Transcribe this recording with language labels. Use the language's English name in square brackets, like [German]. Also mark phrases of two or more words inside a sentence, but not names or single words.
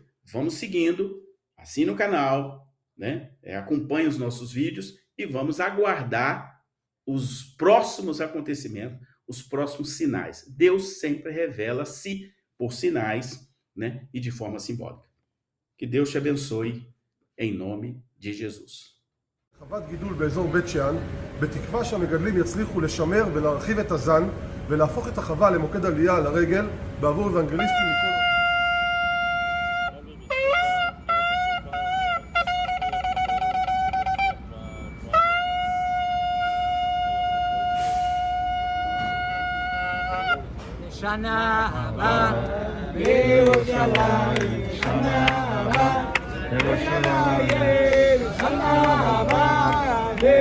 [Portuguese] Vamos seguindo, assine o canal, acompanhe os nossos vídeos e vamos aguardar os próximos acontecimentos, os próximos sinais. Deus sempre revela-se por sinais, e de forma simbólica. Que Deus te abençoe, em nome de Jesus. [Hebrew] חוות גידול באזור בית שאן, בתקווה שהמגדלים יצליחו לשמר ולהרחיב את הזן ולהפוך את החווה למוקד עלייה לרגל בעבור אוונגליסטים מכל... שנה הבאה בירושלים, שנה הבאה בירושלים, שנה הבאה